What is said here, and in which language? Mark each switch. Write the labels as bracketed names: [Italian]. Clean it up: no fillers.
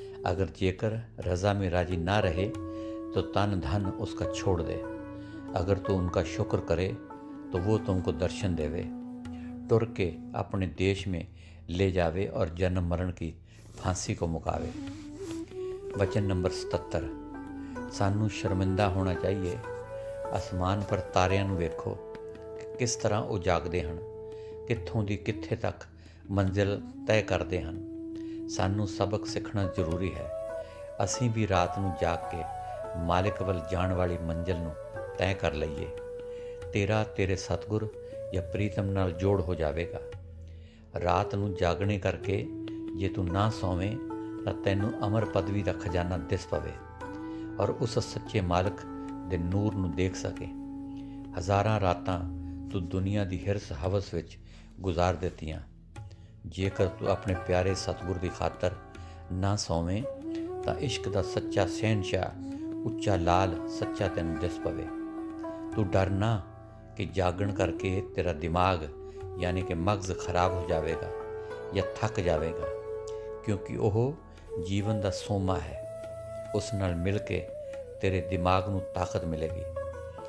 [Hindi] अगर जेकर रज़ा में राज़ी ना रहे तो तन धन उसका छोड़ दे। अगर तू उनका शुक्र करे तो वो तुमको दर्शन देवे, टुर के अपने देश में ले जावे और जन्म मरण की फांसी को मुकावे। वचन नंबर 77। सानू शर्मिंदा होना चाहिए। आसमान पर [Punjabi] तारिਆਂ ਨੂੰ ਵੇਖੋ [Hindi] कि किस तरह [Punjabi] ਉਹ ਜਾਗਦੇ ਹਨ, ਕਿੱਥੋਂ ਦੀ ਕਿੱਥੇ ਤੱਕ ਮੰਜ਼ਿਲ ਤੈਅ ਕਰਦੇ ਹਨ। ਸਾਨੂੰ ਸਬਕ ਸਿੱਖਣਾ ਜ਼ਰੂਰੀ ਹੈ। ਅਸੀਂ ਵੀ ਰਾਤ ਨੂੰ ਜਾਗ ਕੇ ਮਾਲਿਕ ਵੱਲ ਜਾਣ ਵਾਲੀ ਮੰਜ਼ਿਲ ਨੂੰ ਤੈਅ ਕਰ ਲਈਏ। ਤੇਰਾ ਤੇਰੇ ਸਤਿਗੁਰ ਜਾਂ ਪ੍ਰੀਤਮ ਨਾਲ ਜੋੜ ਹੋ ਜਾਵੇਗਾ। ਰਾਤ ਨੂੰ ਜਾਗਣੇ ਕਰਕੇ ਜੇ ਤੂੰ ਨਾ ਸੌਵੇਂ ਤਾਂ ਤੈਨੂੰ ਅਮਰ ਪਦਵੀ ਦਾ ਖਜ਼ਾਨਾ ਦਿਸ ਪਵੇ ਔਰ ਉਸ ਸੱਚੇ ਮਾਲਕ ਦੇ ਨੂਰ ਨੂੰ ਦੇਖ ਸਕੇ। ਹਜ਼ਾਰਾਂ ਰਾਤਾਂ ਤੂੰ ਦੁਨੀਆ ਦੀ ਹਿਰਸ ਹਵਸ ਵਿੱਚ ਗੁਜ਼ਾਰ ਦਿੱਤੀਆਂ। ਜੇਕਰ ਤੂੰ ਆਪਣੇ ਪਿਆਰੇ ਸਤਿਗੁਰ ਦੀ ਖਾਤਰ ਨਾ ਸੌਵੇਂ ਤਾਂ ਇਸ਼ਕ ਦਾ ਸੱਚਾ ਸ਼ਹਿਨਸ਼ਾਹ ਉੱਚਾ ਲਾਲ ਸੱਚਾ ਤੈਨੂੰ ਦਿਸ ਪਵੇ। ਤੂੰ ਡਰ ਨਾ ਕਿ ਜਾਗਣ ਕਰਕੇ ਤੇਰਾ ਦਿਮਾਗ [Hindi] यानी कि मगज़ खराब हो जाएगा या थक जाएगा, क्योंकि वह जीवन का सोमा है। उस नाल मिल के तेरे दिमाग नू ताकत मिलेगी।